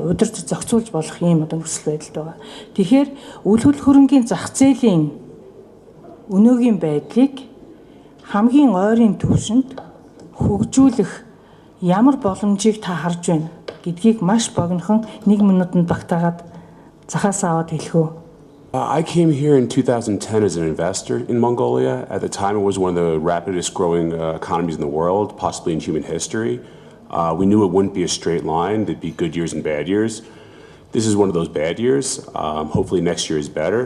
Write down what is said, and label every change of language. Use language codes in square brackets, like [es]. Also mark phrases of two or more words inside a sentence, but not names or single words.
[mn] Удирдах зохицуулж болох ийм одоо нөхцөл байдалд байгаа. Тэгэхээр үл хөрөнгөний зах зээлийн өнөөгийн байдлыг хамгийн ойрын түвшинд хөгжүүлэх ямар боломжийг та харж байна гэдгийг маш богинохон 1 минутанд багтаагаад захаас аваад хэлхөө. [en] I came here in 2010 as an investor in Mongolia. At the time, it was one of the rapidest growing economies in the world, possibly in human history. We knew it wouldn't be a straight line. There'd be good years and bad years. This is one of those bad years. Hopefully next year is better.